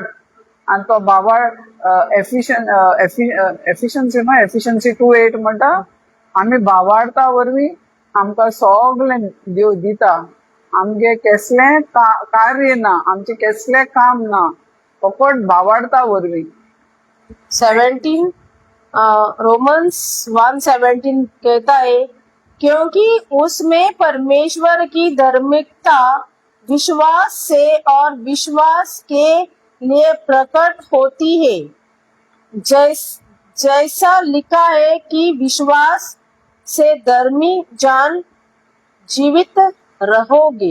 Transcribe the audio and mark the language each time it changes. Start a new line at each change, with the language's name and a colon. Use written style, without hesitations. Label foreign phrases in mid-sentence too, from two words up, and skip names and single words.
Konkani: आनी तो भावार्थ एफिशियन्सी 2:8 म्हणटा, आमी भावार्था वरवीं आमकां सगळें देव दिता। आमगे कसलें कार्य ना, आमचें कसलें काम ना, फकत भावार्था वरवीं।
Hindi: 17 रोमन्स 1:17 कहता है, क्योंकि उसमें परमेश्वर की धार्मिकता विश्वास से और विश्वास के लिए प्रकट होती है। जैसा लिखा है कि विश्वास से धर्मी जान जीवित रहोगे।